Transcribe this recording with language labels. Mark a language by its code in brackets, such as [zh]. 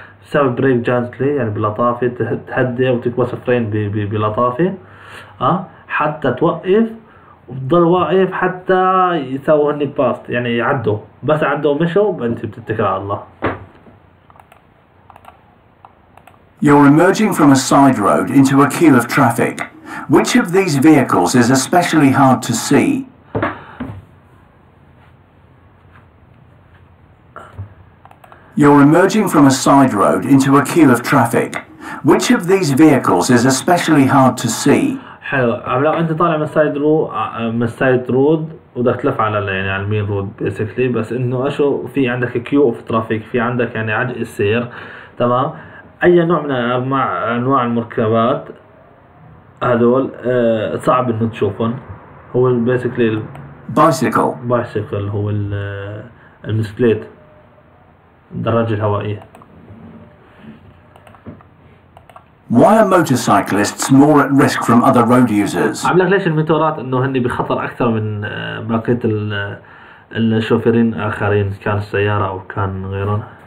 [ar] تسوي [en] brake gently [ar] يعني بلطافة، تهدي وتكبس فرين بلطافة حتى توقف، وتضل واقف حتى يسووا هني باست يعني يعدوا، بس عدوا ومشوا انت بتتكل على الله. [en] You're emerging from a side road into a queue of traffic. Which of these vehicles is especially hard to see? You're emerging from a side road into a queue of traffic. Which of these vehicles is especially hard to see? [ar] حلو. لا انت طالع من السايد رود وبدك تلف على يعني على المين رود بيسكلي، بس انه اشو في عندك [en] queue of traffic, [ar] في عندك يعني عجل السير. تمام. اي نوع من انواع المركبات هذول صعب انه تشوفهم. هو بيسكلي بايسيكل هو المسكليت، الدراجة الهوائية. [en] Why are motorcyclists more at risk from other road users? [ar] عم لك ليش الموتورات انه هن بخطر اكثر من بقية الشوفيرين الاخرين، كان السيارة او كان غيرهم؟